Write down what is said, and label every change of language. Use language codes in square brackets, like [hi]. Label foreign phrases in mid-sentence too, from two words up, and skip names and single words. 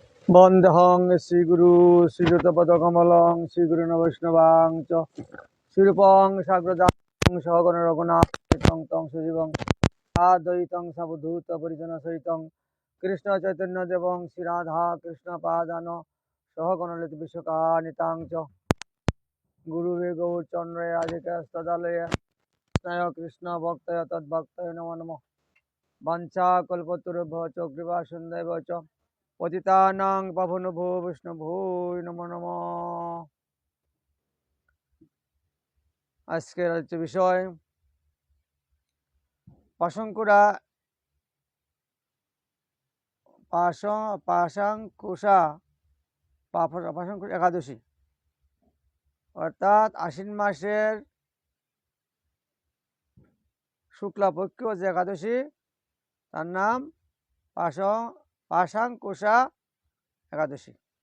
[sa] বন্দেহং শ্রীগুরু শ্রীযুতপদকমলং শ্রীগুরুণ বৈষ্ণবাং চ শ্রীরূপং সাগ্রজাতং সহগণ রঘুনাথং তং সজীবং সাদ্বৈতং সাবধূত পরিজন সহিতং কৃষ্ণ চৈতন্য দেবং শ্রী রাধা কৃষ্ণ পাদান সহগণ ললিত বিশ্বকানিতাং চ গুরুবে গৌরচন্দ্রে রাধিকাস্তদালয়ে কৃষ্ণায় কৃষ্ণ ভক্তয় তদ্ভক্তয় নমো নমঃ বাঞ্ছা কল্পতরুভ্যশ্চ কৃপা সিন্ধুভ্য চ পতিতানাং পাবনভো বৈষ্ণভো নমো নমঃ। [bn] আজকের আলোচ্য বিষয় পাশাঙ্কুরা পাশাঙ্কুশা একাদশী, অর্থাৎ আশ্বিন মাসের শুক্লাপক্ষ যে একাদশী তার নাম পাশাঙ্কুশা একাদশী।